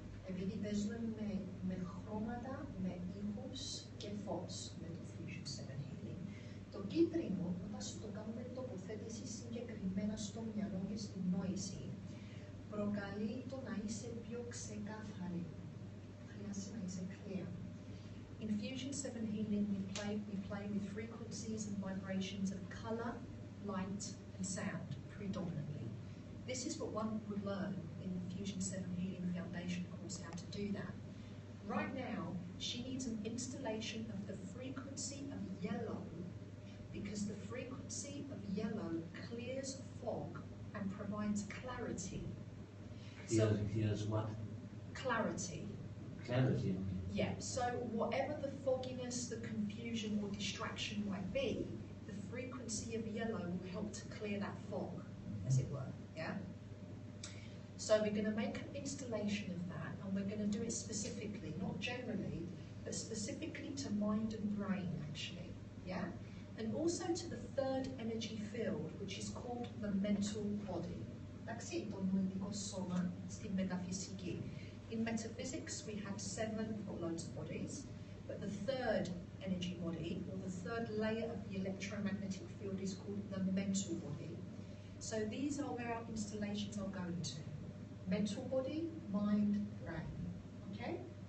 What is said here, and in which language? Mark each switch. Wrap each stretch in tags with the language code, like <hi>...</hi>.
<el>Επειδή παίζουμε με χρώματα, με ήχους και φως με το fusion7healing. Το κίτρινο, όταν το κάνουμε τοποθέτηση συγκεκριμένα στο μυαλό και στην νόηση, προκαλεί το να είσαι πιο ξεκάθαρη. Χρειάζεται να είσαι clear.</el> <en>In fusion7healing, we play with frequencies and vibrations of colour, light and sound, predominantly. This is what one would learn in the fusion7healing foundation course, how to do that. Right now, she needs an installation of the frequency of yellow, because the frequency of yellow clears fog and provides clarity. Here's what? Clarity. Clarity. Yeah, so whatever the fogginess, the confusion or distraction might be, the frequency of yellow will help to clear that fog, as it were, yeah? So we're going to make an installation of that, and we're going to do it specifically, not generally, but specifically to mind and brain, actually, yeah? And also to the third energy field, which is called the mental body.</en> <el>Εντάξει, το νοητικό σώμα στη μεταφυσική.</el> <en>In metaphysics, we have 7 or loads of bodies, but the third energy body, or the third layer of the electromagnetic field, is called the mental body. So these are where our installations are going to. Mental body, mind, brain. Okay?</en>